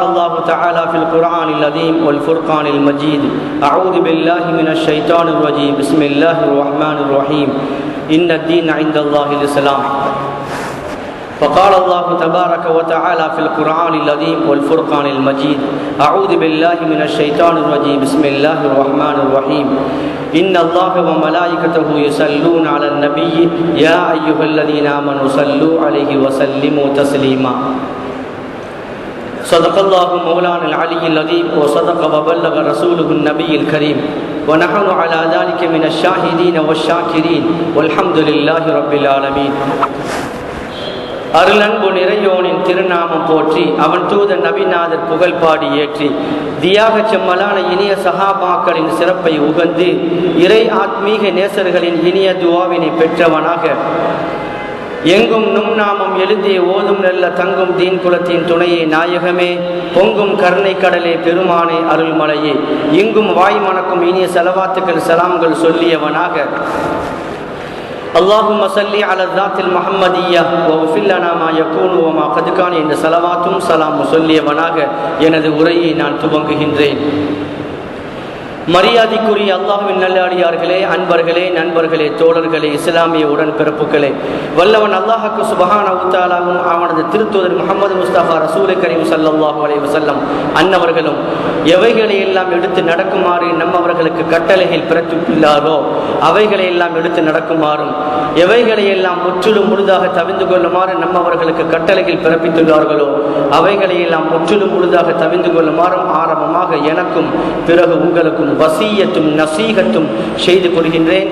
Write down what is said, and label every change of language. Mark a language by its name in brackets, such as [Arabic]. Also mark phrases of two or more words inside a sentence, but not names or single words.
[Arabic] الله تعالى في القرآن العظيم والفرقان المجيد أعوذ بالله من الشيطان الرجيم بسم الله الرحمن الرحيم إن الدين عند الله الإسلام فقال الله تبارك وتعالى في القرآن العظيم والفرقان المجيد أعوذ بالله من الشيطان الرجيم بسم الله الرحمن الرحيم إن الله وملائكته يصلون على النبي يا أيها الذين آمنوا صلوا عليه وسلموا تسليما صدق الله مولانا العلي العظيم وصدق وبلغ رسوله النبي الكريم ونحن على ذلك من الشاهدين والشاكرين والحمد لله رب العالمين அருளன்பு [Tamil] நிறையோனின் திருநாமம் போற்றி அவன் தூதர் நபிநாதர் புகழ் பாடி ஏற்றி தியாக செம்மலான இனிய சஹாபாக்களின் சிறப்பை உகந்து இறை ஆத்மீக நேசர்களின் இனிய துவாவினை பெற்றவனாக எங்கும் நும் நாமம் எழுதிய ஓதும் நல்ல தங்கும் தீன் குலத்தின் துணையே நாயகமே பொங்கும் கருணை கடலே பெருமானே அருள்மலையே எங்கும் வாய் மணக்கும் இனிய செலவாத்துக்கள் சலாம்கள் சொல்லியவனாக [Arabic] اللهم صل على الذات المحمدية واغفر لنا ما يكون وما قد كان [Tamil] என்ற ஸலவாத்தும் ஸலாமும் சொல்லியவனாக எனது உரையை நான் துவங்குகின்றேன். மரியாதைக்குரிய அல்லாஹ்வின் நல்லடியார்களே, அன்பர்களே, நண்பர்களே, தோழர்களே, இஸ்லாமிய உடன்பிறப்புகளே, வல்லவன் அல்லாஹ்வுக்கு [Arabic] سبحانه وتعالى [Tamil] அவனது திருத்தூதர் முஹம்மது முஸ்தபா [Arabic] رسول كريم صلى الله عليه وسلم [Tamil] அன்னவர்களும் எவைகளை எல்லாம் எடுத்து நடக்குமாறு நம்மவர்களுக்கு கட்டளைகள் பிறப்பித்துள்ளாரோ அவைகளை எல்லாம் எடுத்து நடக்குமாறும் எவைகளை எல்லாம் முற்றிலும் முழுதாக தவிந்து கொள்ளுமாறு நம்மவர்களுக்கு கட்டளைகள் பிறப்பித்துள்ளார்களோ அவைகளை எல்லாம் முற்றிலும் முழுதாக தவிந்து கொள்ளுமாறும் ஆரம்பமாக எனக்கும் பிறகு உங்களுக்கும் வசியத்தும் நசீகத்தும் செய்து கொள்கின்றேன்.